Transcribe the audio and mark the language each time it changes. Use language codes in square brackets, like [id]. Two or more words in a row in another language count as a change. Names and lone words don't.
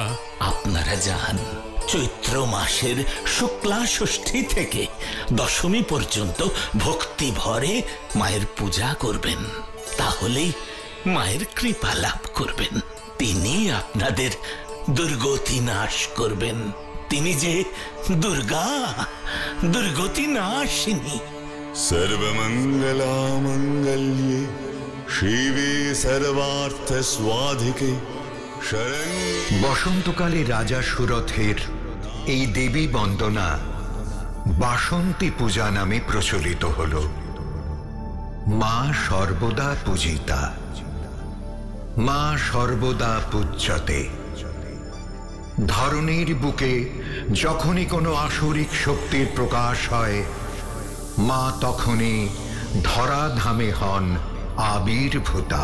[bn] আপনারা যান, চৈত্র মাসের শুক্লা ষষ্ঠী থেকে দশমী পর্যন্ত ভক্তি ভরে মায়ের পূজা করবেন, তাহলেই মায়ের কৃপা লাভ করবেন। তিনি আপনাদের দুর্গতি নাশ করবেন। তিনি যে দুর্গা, দুর্গতি নাশিনী। [sa] सर्वमंगला मंगल्ये शिवे सर्वार्थ स्वाधिके शरण्ये। [bn] বসন্তকালে রাজা সুরথের এই দেবী বন্দনা বাসন্তী পূজা নামে প্রচলিত হল। মা সর্বদা পূজিতা, মা সর্বদা পূজ্যতে। ধরণীর বুকে যখনই কোনো আসরিক শক্তির প্রকাশ হয়, মা তখনই ধরাধামে হন আবির্ভূতা।